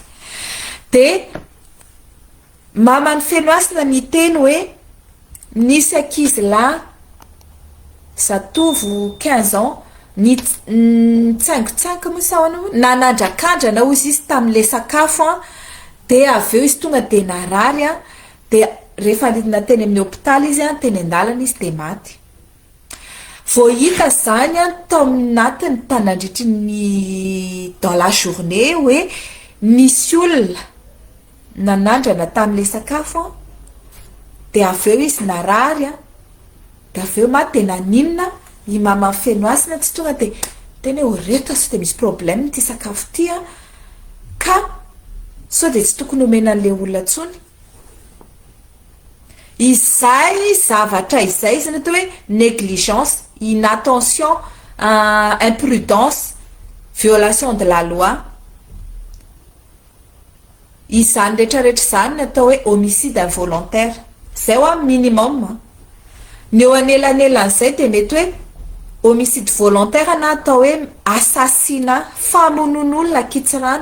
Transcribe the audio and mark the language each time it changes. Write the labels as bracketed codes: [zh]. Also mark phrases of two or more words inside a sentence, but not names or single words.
[mg] De mama ny fenoasina niteny hoe nisy ankizy lahy zatovo 15 ans nitsaingotsaingo moa na nandrakandrana ozy izy tamin'le sakafo de aveo izy tonga de narary de rehefa nateny amin'ny hôpitaly izy teny andalana izy de maty. Vao hita zany tao aminatiny tanandritry ny [fr] dans la journée [mg] hoe nisy olona nanandrana tamin'le sakafo de aveo izy narary de aveo maty. De naninona i mama fenoasina tsy tonga de tena reto sy de misy problème ty sakafo ty ka so de tsy tokony omena an'le olona tsony. Izay zavatra izay izy natao hoe [fr] négligence, inattention, imprudence, violation de la loi, [mg] izany rehetrarehetra zany natao hoe [fr] homicide involontaire. [mg] Zay minimum. Ny eo anelan'elan'izay de mety hoe [fr] homicide volontaire [mg] na atao hoe assassinat, famonon'olona kitsirano.